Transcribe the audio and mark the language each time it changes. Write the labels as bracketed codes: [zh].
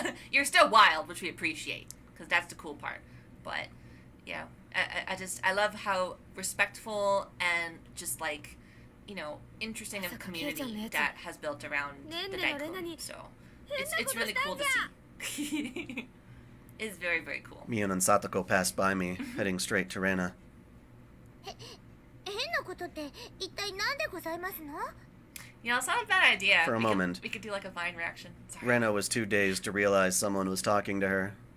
[en] You're still wild, which we appreciate, because that's the cool part. But, yeah, I love how respectful and just, like, you know, interesting of a community that has built around the dai-chan. So, it's really cool to see. It's very, very cool. Mion and Satoko passed by me, heading straight to Rena. [ja] 変なことって一体何でございますの [en] You know, it's not a bad idea. For a moment. We could do, like, a Vine reaction. Sorry. Rena was too dazed to realize someone was talking to her.